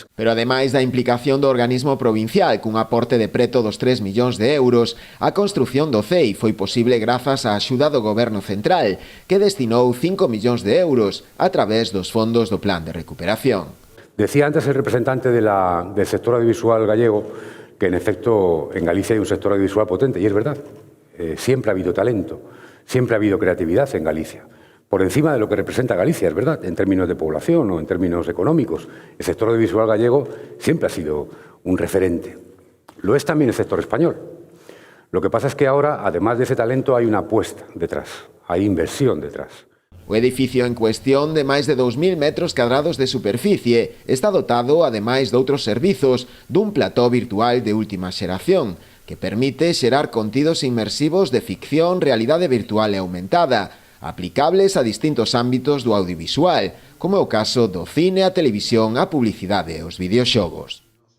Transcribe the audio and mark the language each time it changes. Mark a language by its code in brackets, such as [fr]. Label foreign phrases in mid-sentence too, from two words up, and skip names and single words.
[gl] Pero ademais da implicación do organismo provincial cun aporte de preto dos 3 millóns de euros, a construción do CEI foi posible grazas á axuda do Goberno Central, que destinou 5 millóns de euros a través dos fondos do Plan de Recuperación. [es] Decía antes el representante del sector audiovisual gallego que en efecto en Galicia hay un sector audiovisual potente, y es verdad, siempre ha habido talento, siempre ha habido creatividad en Galicia. Por encima de lo que representa Galicia, es verdad, en términos de población o en términos económicos. El sector audiovisual gallego siempre ha sido un referente. Lo es también el sector español. Lo que pasa es que ahora, además de ese talento, hay una apuesta detrás, hay inversión detrás. [gl] O edificio en cuestión, de máis de 2.000 metros cadrados de superficie, está dotado, ademais de outros servizos, dun plató virtual de última xeración, que permite xerar contidos inmersivos de ficción, realidade virtual e aumentada, aplicables a distintos ámbitos do audiovisual, como é o caso do cine, a televisión, a publicidade e os videoxogos.